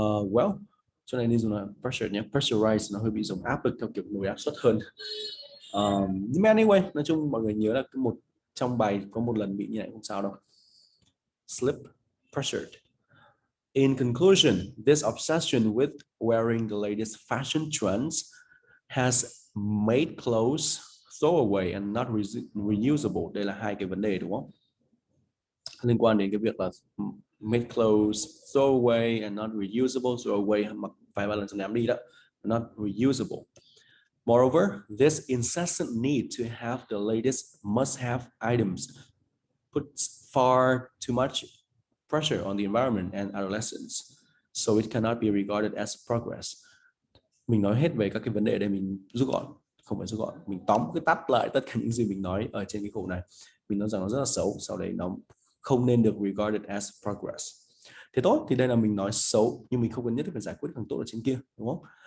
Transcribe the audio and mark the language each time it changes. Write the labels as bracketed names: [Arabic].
[Vietnamese] Well, chỗ này đi dùng là pressure nhé, pressurize nó hơi bị giống áp lực theo kiểu nồi áp suất hơn. Nhưng mà anyway, nói chung mọi người nhớ là một trong bài có một lần bị như này không sao đâu. [English] Slip, pressured. In conclusion, this obsession with wearing the latest fashion trends has made clothes throwaway and not reusable. [Vietnamese] Đây là hai cái vấn đề đúng không? Liên quan đến cái việc là [English] make clothes throwaway and not reusable. [Vietnamese] Throwaway mặc vài ba lần xong ném đi đó. [English] Not reusable. Moreover, this incessant need to have the latest must-have items puts far too much pressure on the environment and adolescents, so it cannot be regarded as progress. [Vietnamese] Mình nói hết về các cái vấn đề đây, mình rút gọn, không phải rút gọn, mình tóm cái tắt lại tất cả những gì mình nói ở trên cái khổ này. Mình nói rằng nó rất là xấu, sau đấy nó không nên được regarded as progress. Thế tốt, thì đây là mình nói xấu, nhưng mình không cần nhất thiết phải giải quyết càng tốt ở trên kia, đúng không?